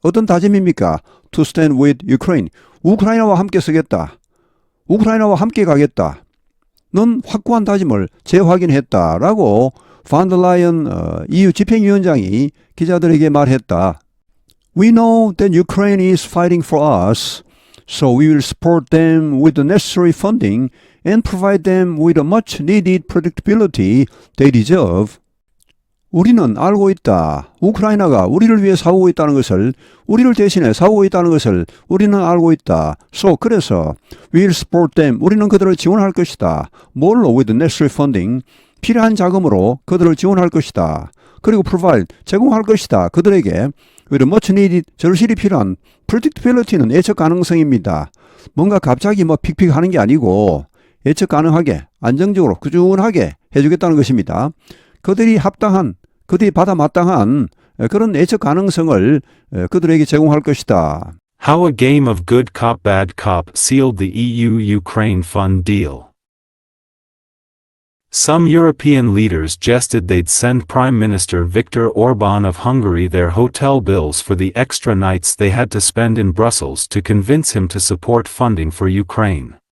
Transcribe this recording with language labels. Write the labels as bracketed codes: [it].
[ko] 어떤 다짐입니까? [en] To stand with Ukraine. [ko] 우크라이나와 함께 서겠다. 우크라이나와 함께 가겠다. 는 확고한 다짐을 재확인했다라고 반더라이언 EU 집행위원장이 기자들에게 말했다. [en] We know that Ukraine is fighting for us, so we will support them with the necessary funding and provide them with the much needed predictability they deserve. [ko] 우리는 알고 있다. 우크라이나가 우리를 위해 싸우고 있다는 것을, 우리를 대신해 싸우고 있다는 것을 우리는 알고 있다. [en] So, [ko] 그래서 [en] we will support them. [ko] 우리는 그들을 지원할 것이다. 뭘로? [en] With the necessary funding. [ko] 필요한 자금으로 그들을 지원할 것이다. 그리고 provide. 제공할 것이다. 그들에게 [en] with much needed. [ko] 절실히 필요한 predictability는 예측 가능성입니다. 뭔가 갑자기 뭐 픽픽 하는 게 아니고 예측 가능하게, 안정적으로, 꾸준하게 해주겠다는 것입니다. 그들이 합당한, 그들이 받아 마땅한 그런 예측 가능성을 그들에게 제공할 것이다. [en] How a game of good cop bad cop sealed the EU-Ukraine fund deal. Some European leaders jested they'd send Prime Minister Viktor Orban of Hungary their hotel bills for the extra nights they had to spend in Brussels to convince him to support funding for Ukraine.